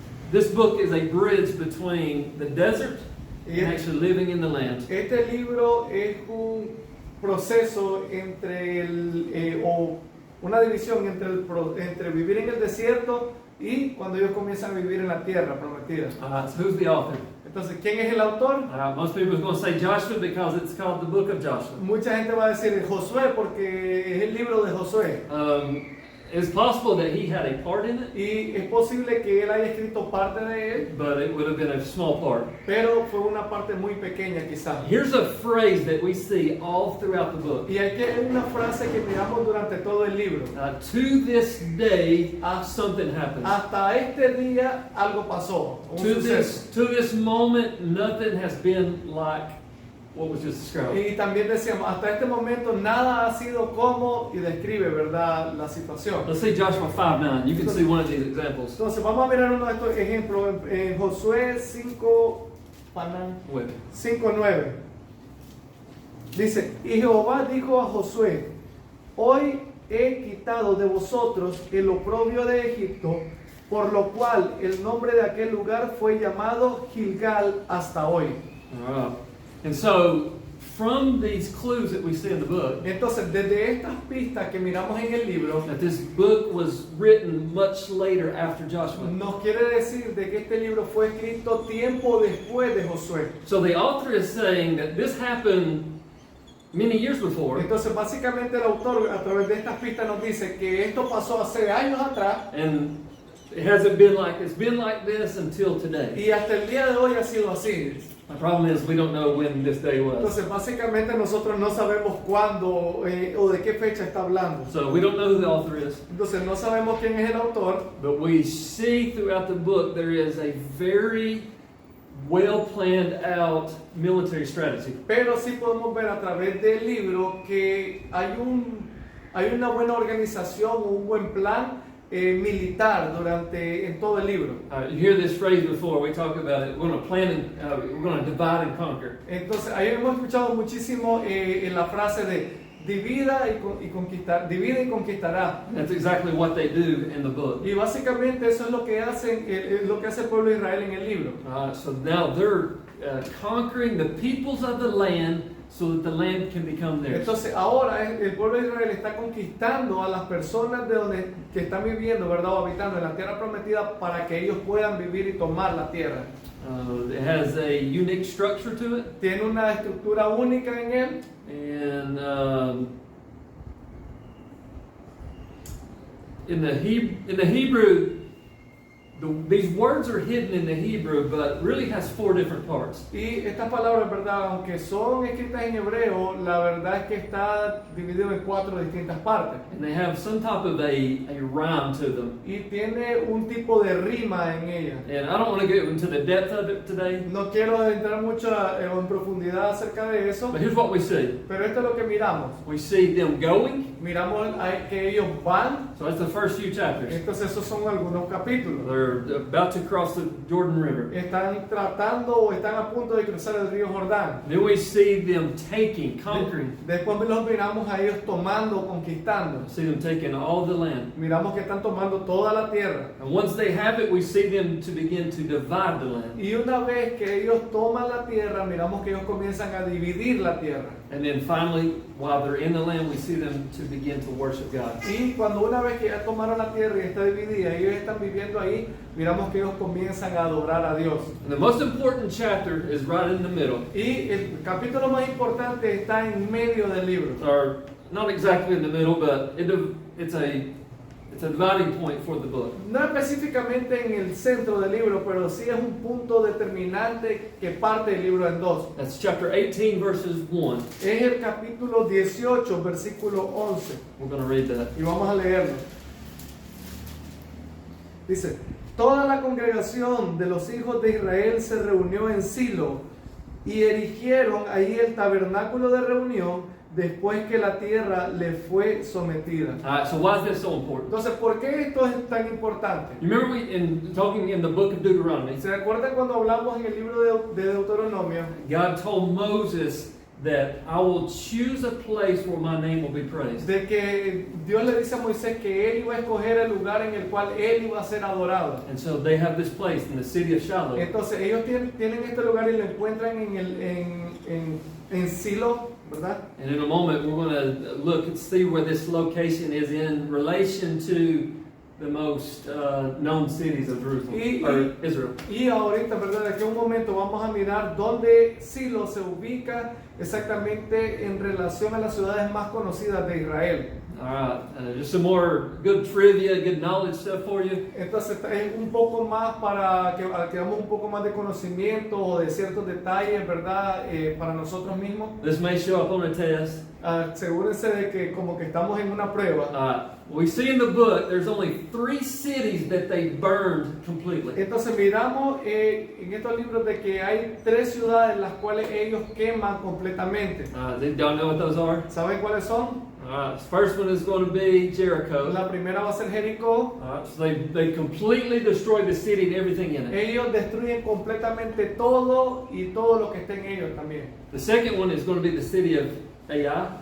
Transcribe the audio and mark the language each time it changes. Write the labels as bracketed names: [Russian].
[English] This book is a bridge between the desert and actually living in the land. [Spanish] Este libro es un proceso entre o una división entre vivir en el desierto y cuando ellos comienzan a vivir en la tierra prometida. [English] So who's the author? [Spanish] Entonces, ¿quién es el autor? [English] Most people are going to say Joshua because it's called the book of Joshua. [Spanish] Mucha gente va a decir Josué porque es el libro de Josué. [English] It's possible that he had a part in it, [Spanish] Y es posible que él haya escrito parte de él, [English] but it would have been a small part. [Spanish] pero fue una parte muy pequeña quizás. [English] Here's a phrase that we see all throughout the book. [Spanish] Y aquí hay una frase que miramos durante todo el libro. [English] To this day, something happens. [Spanish] Hasta este día algo pasó. Un suceso. [English] To this moment, nothing has been like what was just described. [Spanish] Y también decíamos, hasta este momento nada ha sido como y describe, ¿verdad?, la situación. [English] Let's see Joshua 5:9. You can see one of these examples. [Spanish] Entonces vamos a mirar uno de estos ejemplos en Josué 5:9. Dice, y Jehová dijo a Josué, hoy he quitado de vosotros el oprobio de Egipto, por lo cual el nombre de aquel lugar fue llamado Gilgal hasta hoy. [English] And so, from these clues that we see in the book, [Spanish] Entonces, desde estas pistas que miramos en el libro, [English] that this book was written much later after Joshua. [Spanish] nos quiere decir de que este libro fue escrito tiempo después de Josué. [English] So the author is saying that this happened many years before, [Spanish] Entonces, básicamente el autor a través de estas pistas nos dice que esto pasó hace años atrás [English] and it hasn't been like this until today. [Spanish] y hasta el día de hoy ha sido así. [English] The problem is we don't know when this day was. [Spanish] Entonces, básicamente nosotros no sabemos cuándo o de qué fecha está hablando. [English] So we don't know who the author is, [Spanish] Entonces, no sabemos quién es el autor, [English] but we see throughout the book there is a very well planned out military strategy. [Spanish] pero sí podemos ver a través del libro que hay una buena organización o un buen plan militar en todo el libro. [English] You hear this phrase before, we talk about it, we're going to plan and we're going to divide and conquer. [Spanish] Entonces, ahí hemos escuchado muchísimo en la frase de divida y conquistará. [English] That's exactly what they do in the book. [Spanish] Y básicamente eso es lo que hace el pueblo de Israel en el libro. [English] So now they're conquering the peoples of the land so that the land can become theirs. [Spanish] Entonces ahora el pueblo de Israel está conquistando a las personas que están viviendo, ¿verdad?, o habitando en la tierra prometida para que ellos puedan vivir y tomar la tierra. [English] It has a unique structure to it. [Spanish] Tiene una estructura única en él. [English] And in the Hebrew, these words are hidden in the Hebrew, but really has 4 different parts. [Spanish] Y estas palabras, ¿verdad? Aunque son escritas en hebreo, la verdad es que está dividido en 4 distintas partes. [English] And they have some type of a rhyme to them. [Spanish] Y tiene un tipo de rima en ella. [English] And I don't want to get into the depth of it today, [Spanish] No quiero entrar mucho en profundidad acerca de eso, [English] but here's what we see. [Spanish] pero esto es lo que miramos. [English] We see them going. [Spanish] Miramos que ellos van, [English] So that's the first few chapters. [Spanish] entonces esos son algunos capítulos. [English] They're about to cross the Jordan River. [Spanish] Están tratando o están a punto de cruzar el río Jordán. [English] Then we see them taking, conquering. [Spanish] Después los miramos a ellos tomando, conquistando. [English] We see them taking all the land. [Spanish] Miramos que están tomando toda la tierra. [English] And once they have it, we see them to begin to divide the land. [Spanish] Y una vez que ellos toman la tierra, miramos que ellos comienzan a dividir la tierra. [English] And then finally, while they're in the land, we see them to begin to worship God. [Spanish] Y cuando una vez que ya tomaron la tierra y está dividida, ellos están viviendo ahí, miramos que ellos comienzan a adorar a Dios. [English] And the most important chapter is right in the middle, [Spanish] Y el capítulo más importante está en medio del libro. [English] or not exactly in the middle, but it's a dividing point for the book. [Spanish] No específicamente en el centro del libro, pero sí es un punto determinante que parte el libro en dos. [English] That's chapter 18, verses 1. [Spanish] Es el capítulo 18, versículo 11. [English] We're going to read that. [Spanish] Y vamos a leerlo. Dice, toda la congregación de los hijos de Israel se reunió en Silo y erigieron ahí el tabernáculo de reunión después que la tierra le fue sometida. [English] All right, so why is this so important? [Spanish] Entonces, ¿por qué esto es tan importante? [English] You remember talking in the book of Deuteronomy, [Spanish] ¿Se acuerdan cuando hablamos en el libro de Deuteronomio? [English] God told Moses that I will choose a place where my name will be praised. [Spanish] De que Dios le dice a Moisés que él iba a escoger el lugar en el cual él iba a ser adorado. [English] And so they have this place in the city of Shiloh. [Spanish] Entonces ellos tienen este lugar y lo encuentran en Silo, ¿verdad? [English] And in a moment, we're going to look and see where this location is in relation to the most known cities of Jerusalem, or Israel. [Spanish] Y ahorita, ¿verdad? De aquí a un momento vamos a mirar dónde Silo se ubica exactamente en relación a las ciudades más conocidas de Israel. [English] All right, just some more good trivia, good knowledge stuff for you. [Spanish] Entonces es un poco más para que hagamos un poco más de conocimiento o de ciertos detalles, ¿verdad? Para nosotros mismos. [English] This may show up on a test. [Spanish] Asegúrense de que como que estamos en una prueba. [English] We see in the book there's only 3 cities that they burned completely. [Spanish] Entonces miramos en estos libros de que hay 3 ciudades las cuales ellos queman completamente. [English] Y'all know what those are? [Spanish] ¿Saben cuáles son? [English] The first one is going to be Jericho. [Spanish] La primera va a ser Jericó. [English] So they completely destroy the city and everything in it. [Spanish] Ellos destruyen completamente todo y todo lo que esté en ellos también. [English] The second one is going to be the city of Ai.